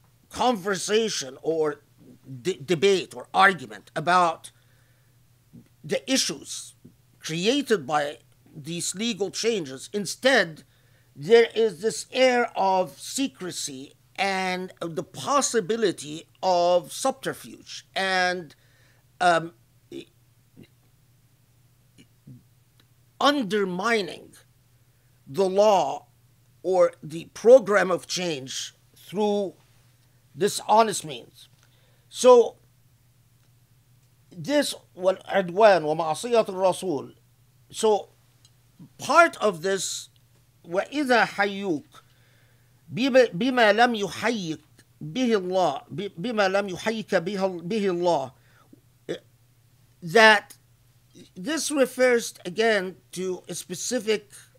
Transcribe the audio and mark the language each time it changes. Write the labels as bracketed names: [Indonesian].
[English] conversation or debate or argument about the issues created by these legal changes, instead there is this air of secrecy and the possibility of subterfuge and undermining the law or the program of change through dishonest means. So this [Arabic] والعدوان ومعصية الرسول. [English] So part of this [Arabic] وإذا حيوك بما لم يحيك به الله بما لم يحيك به الله, [English] that this refers again to a specific,